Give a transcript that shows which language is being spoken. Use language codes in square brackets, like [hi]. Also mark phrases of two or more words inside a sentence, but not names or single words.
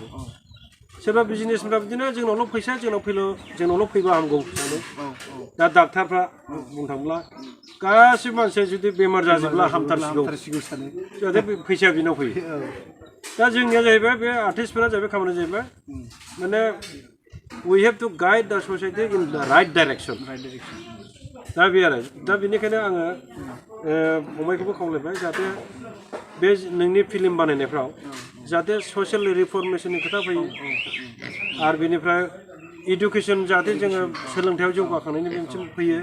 [brx] सोरबा बिजनेसफ्रा बिदिनो जोंनावल' फैसा जोंनावल' फैबा हामगौ सानो। दा डाक्टारफ्रा बुंनो थाङोब्ला गासिबो मानसिया जुदि बेमार जाजोबब्ला हामथारसिगौ जाहाथे फैसाया बिनाव फैयो। दा जोंनिया जाहैबाय बे आर्टिस्टफोरा जाहैबाय खामानिया जाहैबाय माने [en] we have to guide the society in the right direction [brx] दा बे आरो दा बेनिखायनो आङो फंबायखौबो खावलायबाय जाहाथे बे नोंनि फिल्म बानायनायफ्राव जाहाथे [en] social reformation [brx] खोथा फैयो आरो बेनिफ्राय इडुकेसन जाहाथे जोङो सोलोंथायाव जौगाखांनायनि मोनसे फैयो